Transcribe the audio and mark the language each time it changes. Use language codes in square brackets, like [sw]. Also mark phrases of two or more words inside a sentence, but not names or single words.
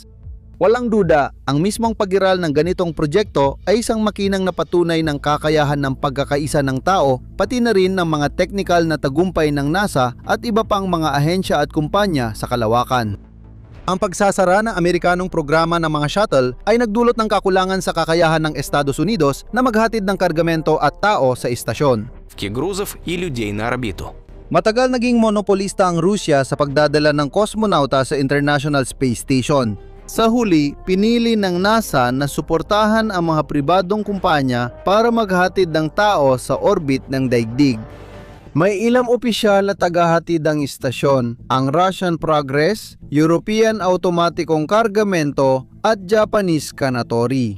[tl] Walang duda, ang mismong pag-iral ng ganitong proyekto ay isang makinang napatunay ng kakayahan ng pagkakaisa ng tao, pati na rin ng mga technical na tagumpay ng NASA at iba pang mga ahensya at kumpanya sa kalawakan. Ang pagsasara ng Amerikanong programa ng mga shuttle ay nagdulot ng kakulangan sa kakayahan ng Estados Unidos na maghatid ng kargamento at tao sa istasyon. [ru] Грузов и людей на орбиту. [tl] Matagal naging monopolista ang Rusya sa pagdadala ng kosmonauta sa International Space Station. Sa huli, pinili ng NASA na suportahan ang mga pribadong kumpanya para maghatid ng tao sa orbit ng daigdig. May ilang opisyal na tagahatid ang istasyon, ang Russian Progress, European Automatikong Kargamento at Japanese Kanatori.